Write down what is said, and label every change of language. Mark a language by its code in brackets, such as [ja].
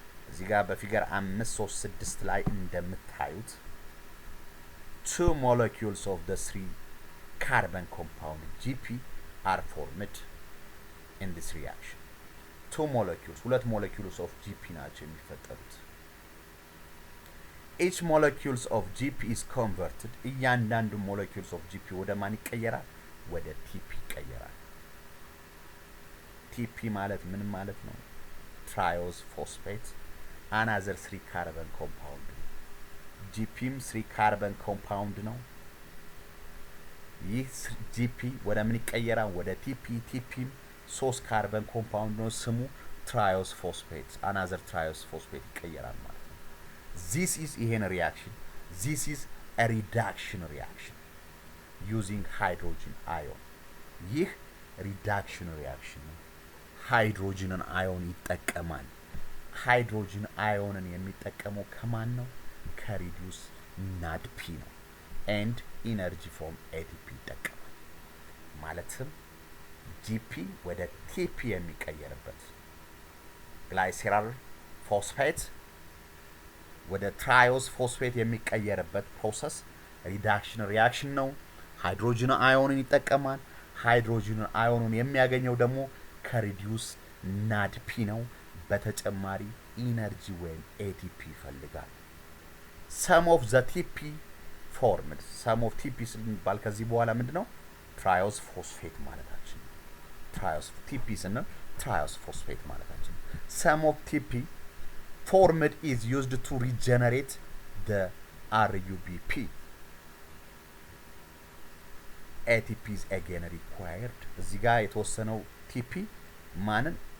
[am] እዚህ ጋር በፊገር 5-3-6 ላይ እንደምታዩት [en] two molecules of the 3 carbon compound GP are formed in this reaction. ሁለት molecules of GP [am] ናቸው የሚፈጠሩት። [en] each molecules of GP is converted እያንዳንዱ molecules of GP [am] ወደ ማን ይቀየራል? ወደ TP ይቀየራል። TP ማለት ምን ማለት ነው? [en] triose phosphate another 3 carbon compound GPም 3 carbon compound ነው። [am] ይህ GP ወደ ምን ይቀየራል? [en] ወደ TP TPም 3 carbon compound ነው። ስሙ triose phosphate another triose phosphate [am] ይቀየራል ማለት ነው። [en] This is a reaction. This is a reduction reaction using hydrogen ion. [am] ይህ reduction reaction ነው። ሃይድሮጅንን አዮን ይጠቀማል። ሃይድሮጅን አዮንን የሚጠቀመው ከማን ነው? ከሪዲዩስ ናድፒ ነው። [en] and energy from ATP [am] ይጠቀማል። ማለትም GP ወደ TP የሚቀየርበት ግላይሴራል ፎስፌት ወደ ትራዮስ ፎስፌት የሚቀየርበት ፕሮሰስ ሪዳክሽን ሪአክሽን ነው። ሃይድሮጅን አዮንን ይጠቀማል። ሃይድሮጅን አዮኑን የሚያገኘው ደግሞ ከሪዲዩስ ናድፒ ነው። በተጨማሪ ኢነርጂ ወይም ATP ይፈልጋል። [en] some of the TP formed some of TP [am] ስንባል ከዚህ በኋላ ምንድነው? ትራዮስ ፎስፌት ማለታችን ነው። ትራዮስ TP ስንል ትራዮስ ፎስፌት ማለታችን። [en] some of TP formed is used to regenerate the RUBP. ATP is again required. [am] እዚህ ጋር የተወሰነው TP ማንን